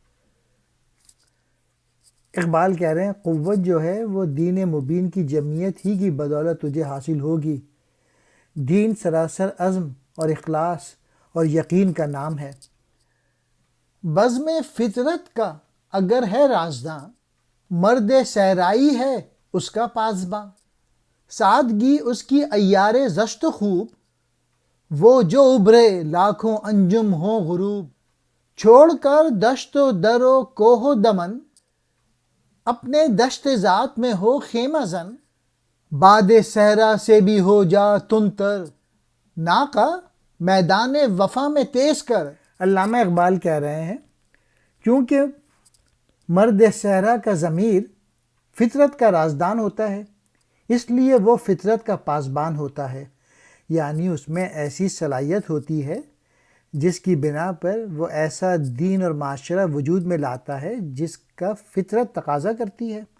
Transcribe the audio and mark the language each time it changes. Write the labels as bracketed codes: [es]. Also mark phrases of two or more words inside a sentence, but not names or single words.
[ur] اقبال کہہ رہے ہیں قوت جو ہے وہ دین مبین کی جمعیت ہی کی بدولت تجھے حاصل ہوگی۔ دین سراسر عزم اور اخلاص اور یقین کا نام ہے۔ بزم فطرت کا اگر ہے رازداں، مرد صحرائی ہے اس کا پاسباں۔ سادگی اس کی عیار زشت و خوب، وہ جو ابھرے لاکھوں انجم ہوں غروب۔ چھوڑ کر دشت و در و کوہ و دمن، اپنے دشت ذات میں ہو خیمہ زن۔ باد صحرا سے بھی ہو جا تندتر، ناقہ میدان وفا میں تیز کر۔ علامہ اقبال کہہ رہے ہیں کیونکہ مرد صحرا کا ضمیر فطرت کا رازدان ہوتا ہے، اس لیے وہ فطرت کا پاسبان ہوتا ہے، یعنی اس میں ایسی صلاحیت ہوتی ہے جس کی بنا پر وہ ایسا دین اور معاشرہ وجود میں لاتا ہے جس کا فطرت تقاضا کرتی ہے۔